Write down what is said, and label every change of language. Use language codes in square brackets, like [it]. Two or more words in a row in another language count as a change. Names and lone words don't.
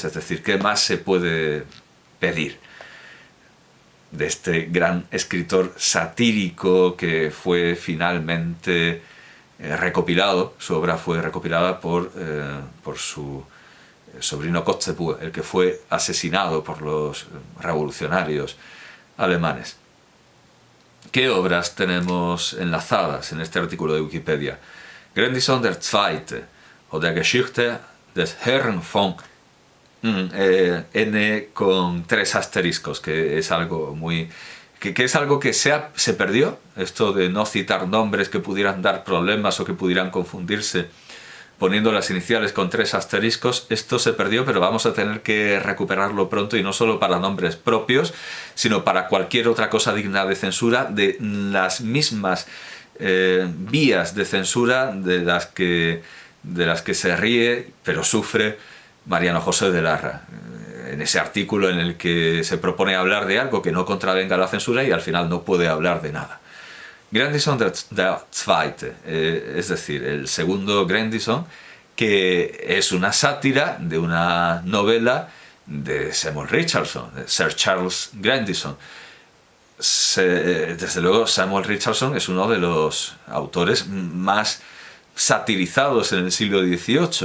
[es] Es decir, ¿qué más se puede pedir de este gran escritor satírico que fue finalmente recopilado? Su obra fue recopilada por su sobrino Kotzebue, el que fue asesinado por los revolucionarios alemanes. ¿Qué obras tenemos enlazadas en este artículo de Wikipedia? Grandison der Zweite o Der Geschichte des Herrn von N con 3 asteriscos, que es algo muy... que es algo que se perdió, esto de no citar nombres que pudieran dar problemas o que pudieran confundirse poniendo las iniciales con 3 asteriscos. Esto se perdió, pero vamos a tener que recuperarlo pronto, y no solo para nombres propios, sino para cualquier otra cosa digna de censura, de las mismas vías de censura de las que se ríe, pero sufre Mariano José de Larra, en ese artículo en el que se propone hablar de algo que no contravenga la censura y al final no puede hablar de nada. Grandison der Zweite, es decir, el segundo Grandison, que es una sátira de una novela de Samuel Richardson, de Sir Charles Grandison. Desde luego, Samuel Richardson es uno de los autores más satirizados en el siglo XVIII.